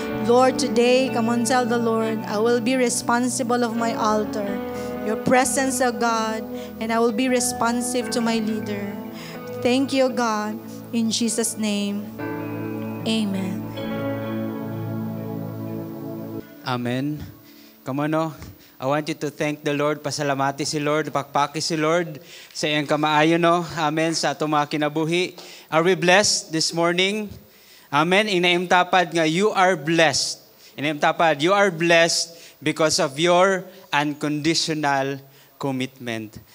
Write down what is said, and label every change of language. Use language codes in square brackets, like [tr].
[en] Lord, today, come on, tell the Lord, I will be responsible of my altar, your presence, O God, and I will be responsive to my leader. Thank you, God, in Jesus' name. Amen. Amen. Come on, no? I want you to thank the Lord. [ceb] Pasalamati si Lord. Pakpaki si Lord sa iyang kamaayo, no? Amen. Sa atong mga kinabuhi. [en] Are we blessed this morning? Amen. [ceb] Inaimtapad nga, [en] you are blessed. [ceb] Inaimtapad, [en] you are blessed because of your unconditional commitment.